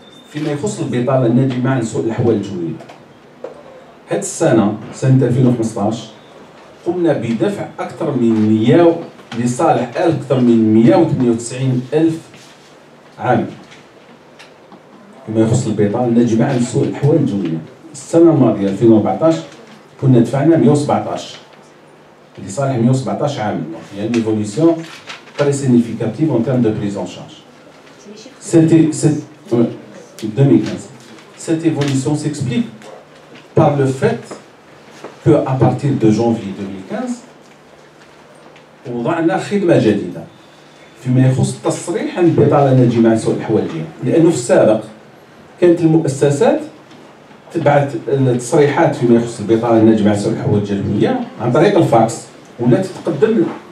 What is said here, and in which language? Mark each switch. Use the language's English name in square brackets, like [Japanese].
[Arabic] فيما يخص البطاله الناجمه عن سوء الاحوال الجويه، هذه السنه سنه 2015 قمنا بدفع اكثر من 100 لصالح اكثر من 198,000 عامل. فيما يخص البطاله الناجمه عن سوء الاحوال الجويه، السنه الماضيه 2014 كنا دفعنا 117 لصالح 117 عامل. [French] يعني une évolution très significative en termes de prise en charge. C'était 2015. Cette évolution s'explique par le fait qu'à partir de janvier 2015 [Arabic] وضعنا خدمة جديدة فيما يخص تصريح عن البطالة الناجمة عن سوء الأحوال الجوية، لأنه في السابق كانت المؤسسات تبعت التصريحات فيما يخص البطالة الناجمة عن سوء الأحوال الجوية عن طريق الفاكس، ولا تقدم